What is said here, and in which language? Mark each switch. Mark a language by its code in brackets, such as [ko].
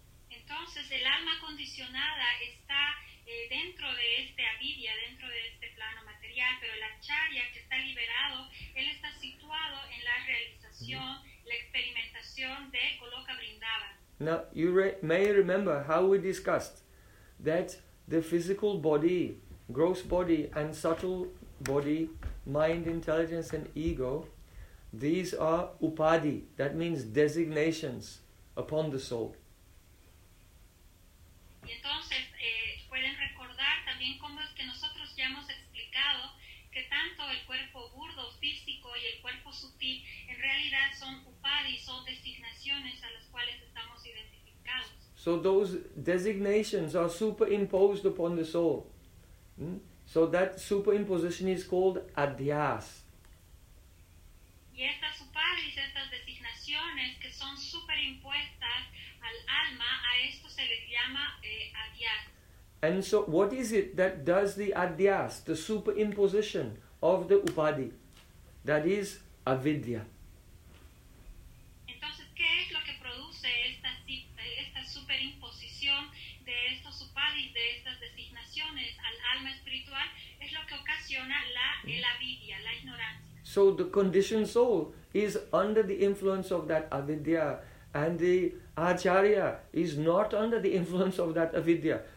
[es] Entonces, el alma condicionada está dentro de este avidya, dentro de este plano material, pero el acharya que está liberado, él está situado en la realización, la experimentación de Goloka Vrindavan. [en] Now, you may remember how we discussed that the physical body, gross body and subtle body, mind, intelligence and ego, these are upadhi, that means designations upon the soul. [es] Y entonces pueden recordar también cómo es que nosotros ya hemos explicado que tanto el cuerpo burdo, físico y el cuerpo sutil en realidad son upadhi, son designaciones a las cuales estamos identificados. [en] So those designations are superimposed upon the soul. So that superimposition is called adhyas. [es] Y estas upadis, estas designaciones que son superimpuestas al alma, a esto se les llama adhyas. [en] And so what is it that does the adhyas, the superimposition of the upadi? That is avidya. [es] Entonces, ¿qué es lo que produce esta superimposición de estos upadis, de estas designaciones al alma espiritual? Es lo que ocasiona el avidya, la ignorancia. [en] So the conditioned soul is under the influence of that avidya, and the acharya is not under the influence of that avidya.